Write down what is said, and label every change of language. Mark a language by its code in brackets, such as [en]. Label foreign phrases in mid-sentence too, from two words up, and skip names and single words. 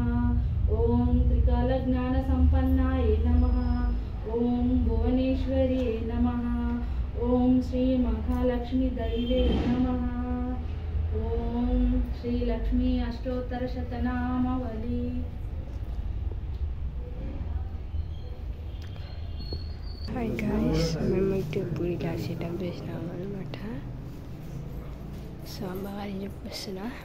[sa] ॐ त्रिकालज्ञानसम्पन्नायै नमः। ॐ भुवनेश्वर्यै नमः। ॐ श्रीमहालक्ष्मीदैव्यै नमः। ॐ श्रीलक्ष्मी अष्टोत्तरशतनामावली। [en] hi guys, [te] మేమైతే పూరి [en] class setup [te] చేసినాము అనమాట. సో అమ్మవారిని చెప్పేస్తున్నా.